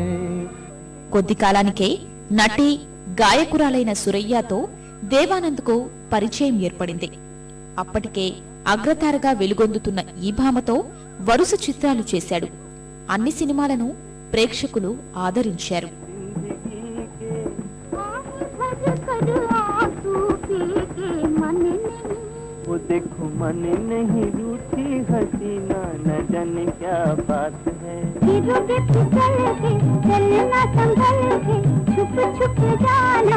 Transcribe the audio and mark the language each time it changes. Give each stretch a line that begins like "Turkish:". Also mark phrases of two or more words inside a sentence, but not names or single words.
Telugu: కొద్ది కాలానికే నటి గాయకురాలైన సురయ్యతో దేవానంద్కు పరిచయం ఏర్పడింది. అప్పటికే అగ్రతారగా వెలుగొందుతున్న ఈ భామతో వరుస చిత్రాలు చేశాడు. అన్ని సినిమాలను ప్రేక్షకులు ఆదరించారు.
Hindi: वो देखो मन नहीं रूठी हसीना न जाने क्या बात है. चलना संभल के छुप छुप जाना.